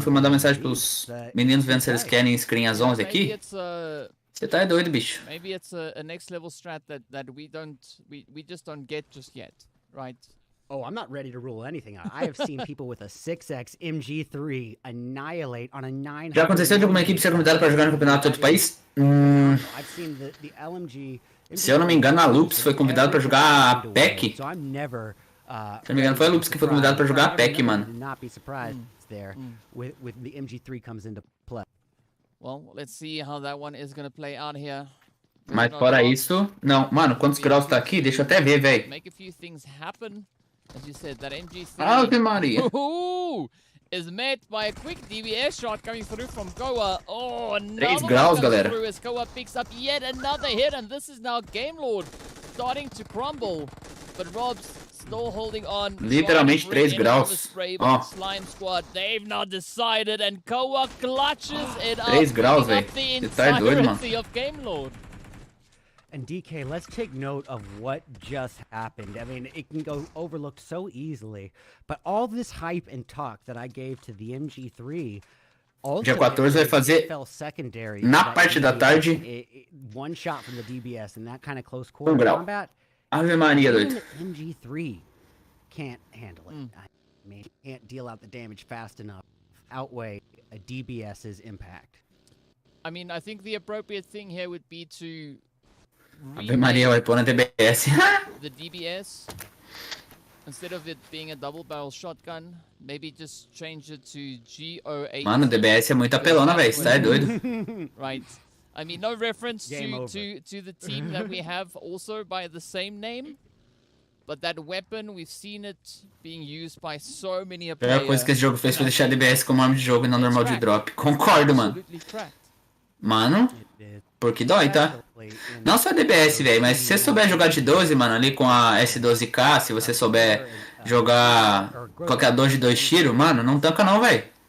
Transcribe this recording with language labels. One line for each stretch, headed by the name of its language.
Portuguese: Fui mandar mensagem pros meninos vendo se eles querem screen às 11 aqui. Você tá doido, bicho.
English: Maybe it's a next level strat that we just don't get just yet, right? Oh, I'm not ready to rule anything out. I have seen people with a 6x MG3 annihilate on a 900.
Portuguese: Já aconteceu de alguma equipe ser convidada para jogar no campeonato de outro país?
English: I've seen the LMG.
Portuguese: Se eu não me engano, a Loops foi convidada para jogar a PEC. Se eu não me engano, foi a Loops que foi convidada para jogar a PEC, mano.
English: Not be surprised there with the MG3 comes into play. Well, let's see how that one is going to play out here.
Portuguese: Mas fora isso, não, mano, quantos graus tá aqui? Deixa eu até ver, velho.
English: Make a few things happen. As you said, that MG3
Portuguese: Ave Maria.
English: Is met by a quick DBS shot coming through from Goa. Oh,
Portuguese: 3 graus, galera.
English: As Goa picks up yet another hit, and this is now Game Lord starting to crumble. But Rob's still holding on.
Portuguese: Literalmente 3 graus. Oh.
English: Slime Squad, they've not decided, and Goa clutches it up.
Portuguese: 3 graus, velho. Você tá doido, mano.
English: Of Game Lord. And DK, let's take note of what just happened. I mean, it can go overlooked so easily, but all this hype and talk that I gave to the MG3,
Portuguese: dia 14 vai fazer na parte da tarde.
English: One shot from the DBS and that kind of close quarter combat.
Portuguese: Ave Maria, doido.
English: MG3 can't handle it. I mean, can't deal out the damage fast enough, outweigh a DBS's impact. I mean, I think the appropriate thing here would be to
Portuguese: Ave Maria, vai pôr na DBS.
English: The DBS, instead of it being a double barrel shotgun, maybe just change it to GO8.
Portuguese: Mano, DBS é muito apelona, velho. Você tá doido.
English: Right. I mean, no reference to the team that we have also by the same name. But that weapon, we've seen it being used by so many
Portuguese: a pior coisa que esse jogo fez foi deixar a DBS como arma de jogo e não normal de drop. Concordo, mano. Mano, porque dói, tá? Não só DBS, velho, mas se você souber jogar de 12, mano, ali com a S12K, se você souber jogar bloqueador de 2 tiros, mano, não tanca não, velho.